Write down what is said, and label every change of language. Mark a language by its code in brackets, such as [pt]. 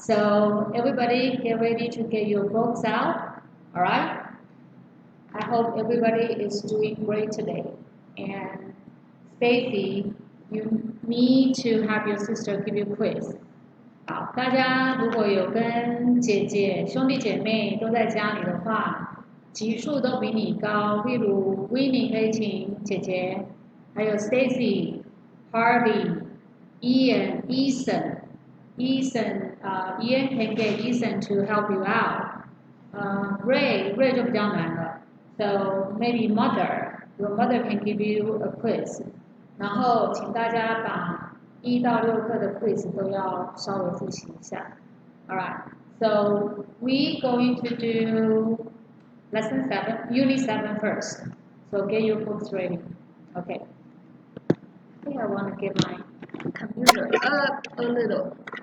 [en] So everybody get ready to get your books out. All right. I hope everybody is doing great today. And Stacy, you need to have your sister give you quiz. [zh] 好，大家如果有跟姐姐、兄弟姐妹都在家里的话，级数都比你高。例如 Winnie 可以请姐姐，还有 Stacy、Harvey、Ian、Ethan。 [en] Ian can get Ethan to help you out. [zh] Ray 就比较难了。 [en] So maybe your mother can give you a quiz. [zh] 然后请大家把1到6课的 quiz 都要稍微复习一下。 [en] Alright, so we going to do lesson 7, unit 7 first. So get your books ready. Okay. I think I want to get my computer up a little.